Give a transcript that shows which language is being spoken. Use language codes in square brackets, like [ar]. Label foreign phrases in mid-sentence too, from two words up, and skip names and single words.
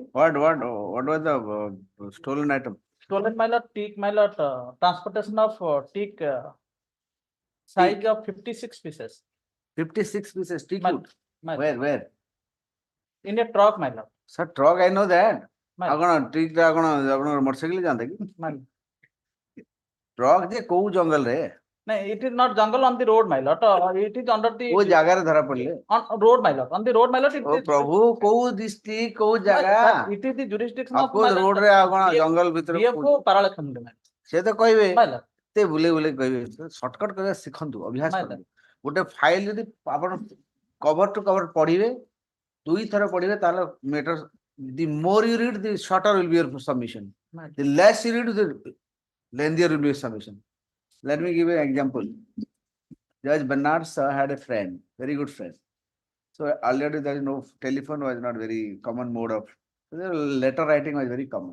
[en] What was the stolen item? Stolen, my lord, teak, my lord, transportation of teak size of 56 pieces. 56 pieces teak My- wood. my lord. Where? In a truck, my lord. Sir, truck I know that. My [or] ଆପଣ ଟ୍ରିକ୍ ଟା ଆପଣ ଆପଣଙ୍କର ମୋଟରସାଇକେଲ ଯାଆନ୍ତା କି [en] my lord. [or] ଟ୍ରକ୍ ଯେ କୋଉ ଜଙ୍ଗଲରେ [en] No, it is not jungle on the road, my lord. It is under the [or] କୋଉ ଜାଗାରେ ଧରା ପଡିଲେ [en] on road, my lord. On the road, my lord. It [or] ଓ [en] is [or] ପ୍ରଭୁ କୋଉ ଡିଷ୍ଟ୍ରିକ୍ଟ କୋଉ [en] my- [or] ଜାଗା [en] but it is the jurisdiction of [or] କୋଉ [en] my lord, [or] ରୋଡରେ ଆଉ କଣ [en] BF [or] ଜଙ୍ଗଲ ଭିତରେ [en] BFO Paralakhandi, my [or] ସେ ତ କହିବେ [en] my lord. [or] ଏତେ ବୁଲେଇ ବୁଲେଇ କହିବେ ସର୍ଟକଟ କରିବା ଶିଖନ୍ତୁ ଅଭ୍ୟାସ [en] My [or] କରନ୍ତୁ ଗୋଟେ ଫାଇଲ ଯଦି ଆପଣ [en] cover to cover [or] ପଢିବେ 2 ଥର ପଢିବେ ତାହେଲେ ମ୍ୟାଟର [en] the more you read the shorter will be your submission, My the less you read the lengthier will be your submission. Let me give you an example. Judge Bernard sir had a friend, very good friend. So already there is no telephone, was not very common mode of letter writing was very common.